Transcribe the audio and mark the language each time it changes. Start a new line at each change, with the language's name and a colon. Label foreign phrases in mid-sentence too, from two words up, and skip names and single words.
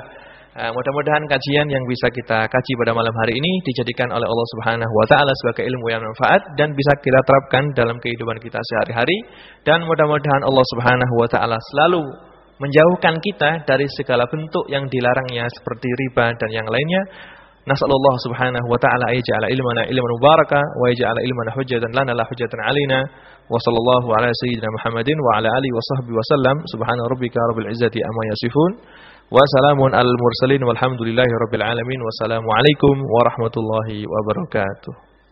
Indonesian: Mudah-mudahan kajian yang bisa kita kaji pada malam hari ini dijadikan oleh Allah
Arabic: سبحانه وتعالى
Indonesian: sebagai ilmu yang bermanfaat dan bisa kita terapkan dalam kehidupan kita sehari-hari, dan mudah-mudahan Allah
Arabic: سبحانه وتعالى
Indonesian: selalu menjauhkan kita dari segala bentuk yang dilarangnya seperti riba dan yang lainnya.
Arabic: نسأل الله سبحانه وتعالى أن يجعل علمنا علما مباركا وأن يجعل علمنا حجة لنا لا حجة علينا وصلى الله على سيدنا محمد وعلى آله وصحبه وسلم. سبحان ربك رب العزة عما يصفون وسلام على المرسلين والحمد لله رب العالمين. والسلام عليكم ورحمة الله وبركاته.